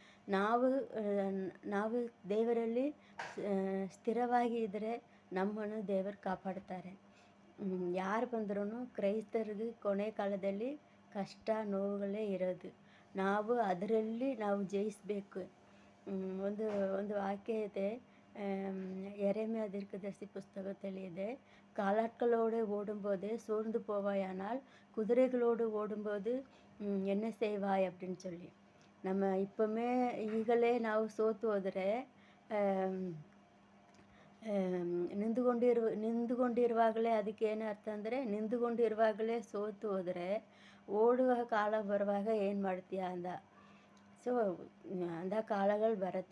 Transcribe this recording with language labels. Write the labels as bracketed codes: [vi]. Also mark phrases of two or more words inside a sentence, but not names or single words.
[kn] ನಾವು ದೇವರಲ್ಲಿ ಸ್ಥಿರವಾಗಿ ಇದ್ದರೆ ನಮ್ಮನ್ನು ದೇವರು ಕಾಪಾಡ್ತಾರೆ. ಯಾರು ಬಂದ್ರೂ ಕ್ರೈಸ್ತರಿಗೆ ಕೊನೆ ಕಾಲದಲ್ಲಿ ಕಷ್ಟ ನೋವುಗಳೇ ಇರೋದು. ನಾವು ಅದರಲ್ಲಿ ಜಯಿಸಬೇಕು. ಒಂದು ವಾಕ್ಯ ಇದೆ, [ta] எரேமியா தீர்க்கதரிசி புஸ்தகத்தில் ಇದೆ, காலாட்களோடு ஓடும்போது சோர்ந்து போவாயானால் குதிரைகளோடு ஓடும்போது என்ன செய்வாய் அப்படின்னு சொல்லி. நம்ம இப்போமே [kn] ಈಗಲೇ ನಾವು ಸೋತು ಹೋದರೆ ನಿಂತುಕೊಂಡಿರುವಾಗಲೇ ಅದಕ್ಕೇನು ಅರ್ಥ ಅಂದರೆ, ನಿಂತುಕೊಂಡಿರುವಾಗಲೇ ಸೋತು ಹೋದರೆ ಓಡುವ ಕಾಲ ಬರುವಾಗ ಏನು ಮಾಡ್ತೀಯ ಅಂದ. ಸೊ ಅಂಥ ಕಾಲಗಳು ಬರುತ್ತೆ.